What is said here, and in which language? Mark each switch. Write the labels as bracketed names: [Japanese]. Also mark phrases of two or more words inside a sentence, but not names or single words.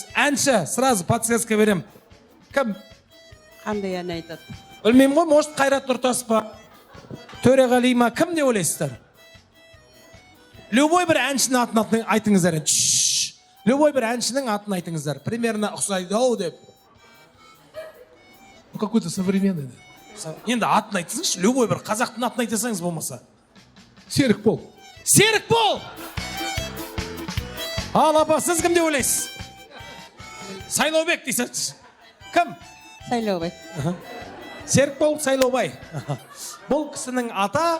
[Russian] Әнші, сразу подсказка берем. [Kazakh] Кім? Қандай ән айтады? Білмеймін ғой, может Қайрат Нұртас па? Төреғали ма? Кім деп ойлайсыздар? Любой бір әншінің атын айтыңыздар. Любой бір әншінің атын айтыңыздар. Примерно ұқсайды ау деп. [Russian] Ну, какой-то современный. [Kazakh] Енді атын айтыңызшы, любой бір қазақтың атын айтасаңыз болмаса. Серік Пол. Серік Пол! Ал апа, сіз кім деп ойлайсыз? Сайлаубек дейсіз. Кім? Сайлаубай. Серік Пол Сайлаубай. Бұл кісінің аты?